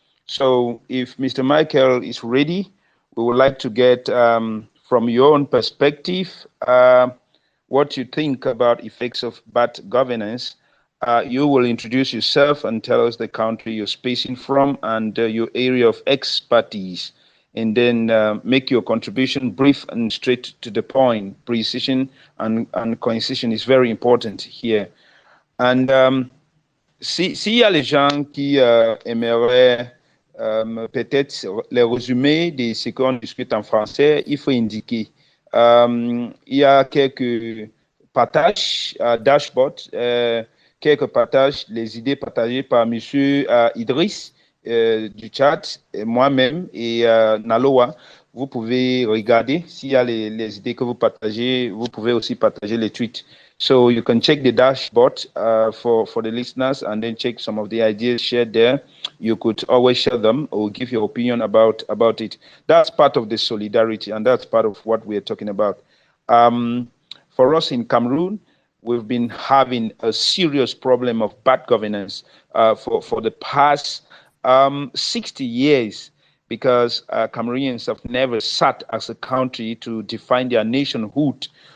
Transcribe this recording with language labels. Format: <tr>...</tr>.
<en>So, if Mr. Michael is ready, we would like to get from your own perspective what you think about effects of bad governance. You will introduce yourself and tell us the country you're spacing from and your area of expertise, and then make your contribution brief and straight to the point. Precision and concision is very important here.</en> <fr>And s'il y a les gens qui aimeraient peut-être les résumés de ce qu'on discute en français, il faut indiquer. Il y a quelques partages, dashboard, quelques partages, les idées partagées par M. Idriss du chat, moi-même et Naloa. Vous pouvez regarder s'il y a les idées que vous partagez. Vous pouvez aussi partager les tweets.</fr> <en>So you can check the dashboard for the listeners and then check some of the ideas shared there. You could always share them or give your opinion about it. That's part of the solidarity, and that's part of what we're talking about. For us in Cameroon, we've been having a serious problem of bad governance for the past 60 years, because Cameroonians have never sat as a country to define their nationhood.</en>